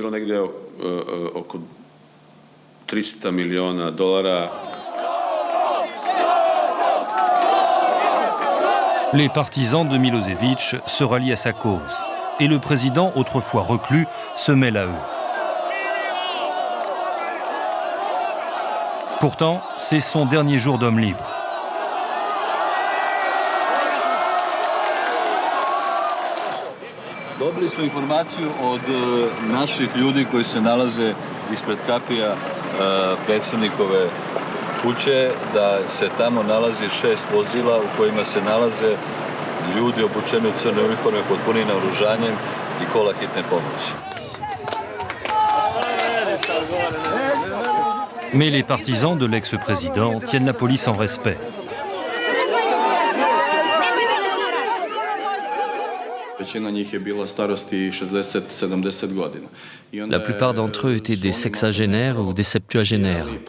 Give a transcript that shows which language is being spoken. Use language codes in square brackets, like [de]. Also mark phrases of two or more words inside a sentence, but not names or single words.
[fr] Les partisans de Milosevic se rallient à sa cause et le président, autrefois reclus, se mêle à eux. Pourtant, c'est son dernier jour d'homme libre. [sr] Dobili smo informaciju od naših ljudi koji se nalaze ispred kapija predsjednikove kuće da se tamo nalazi 6 vozila u kojima se nalaze ljudi obučeni u crne uniforme pod punim naoružanjem i kola hitne pomoći. [fr] Mais les partisans de l'ex-président tiennent la police en respect. La plupart d'entre eux étaient des sexagénaires ou des septuagénaires.